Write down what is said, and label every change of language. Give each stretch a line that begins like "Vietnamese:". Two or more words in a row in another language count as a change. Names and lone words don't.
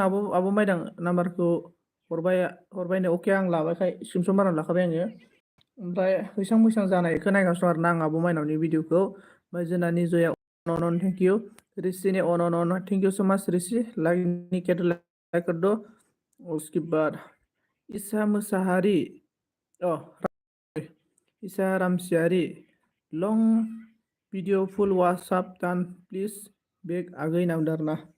Bodo: आब' माइदां नाम्बारखौ हरबायनो अके आं लाबायखाय स्क्रिनसट मारना लाखाबाय आङो ओमफ्राय हैसां मैसां जानायखौ नायगासिनो आरो ना आं आब' माइनावनि भिडिअखौ ओमफ्राय जोंना निजया
English: and thank you
Bodo: ऋषिनि
English: and thank you so much
Bodo: ऋषि
Hindi: लाइक कर दो उसके बाद
Bodo: ईसा मोसाहारी ईसा रामसियारि लं भिडिअ फुल वाट्सआप दान प्लिज बेग आगै नामदो आरो ना